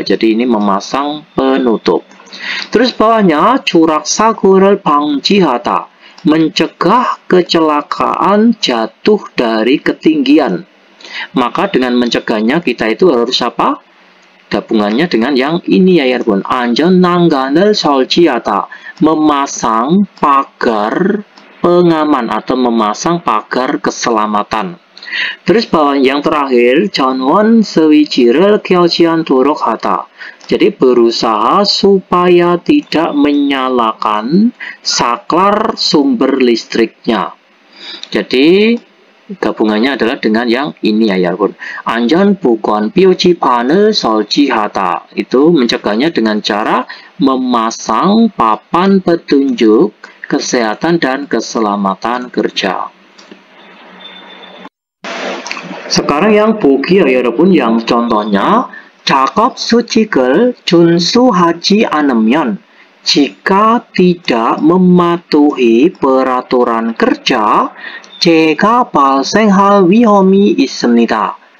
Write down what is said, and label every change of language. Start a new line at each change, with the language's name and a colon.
Indonesian: Jadi ini memasang penutup. Terus bawahnya
Korean: 추락 사고를 방지하다,
Indonesian: mencegah kecelakaan jatuh dari ketinggian. Maka dengan mencegahnya kita itu harus apa? gabungannya dengan yang ini ya 여러분.
Korean: 안전난간을 설치하다,
Indonesian: memasang pagar pengaman atau memasang pagar keselamatan. Terus bawah yang terakhir,
Korean: 전원 스위치를 켜지 않도록 하다.
Indonesian: Jadi berusaha supaya tidak menyalakan saklar sumber listriknya. Jadi gabungannya adalah dengan yang ini ya 여러분.
Korean: 안전 보건 표지판을 설치하다.
Indonesian: Itu mencegahnya dengan cara memasang papan petunjuk kesehatan dan keselamatan kerja. Sekarang yang 보기야 여러분, yang contohnya
Korean: 작업 수칙을 준수하지 않으면,
Indonesian: jika tidak mematuhi peraturan kerja,
Korean: 재가 발생할 위험이 있습니다.